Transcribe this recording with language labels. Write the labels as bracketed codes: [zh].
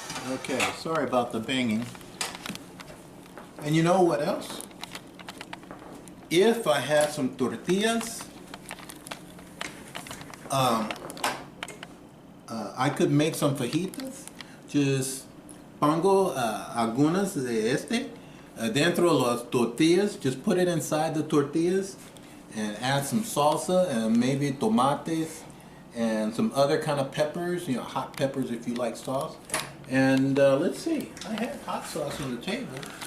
[en] Okay, sorry about the banging. And you know what else? If I had some tortillas, I could make some fajitas. [es] Just pongo algunas de dentro de las tortillas. [en] Just put it inside the tortillas and add some salsa and maybe tomates and some other kind of peppers, you know, hot peppers if you like sauce. And let's see, I had hot sauce on the table.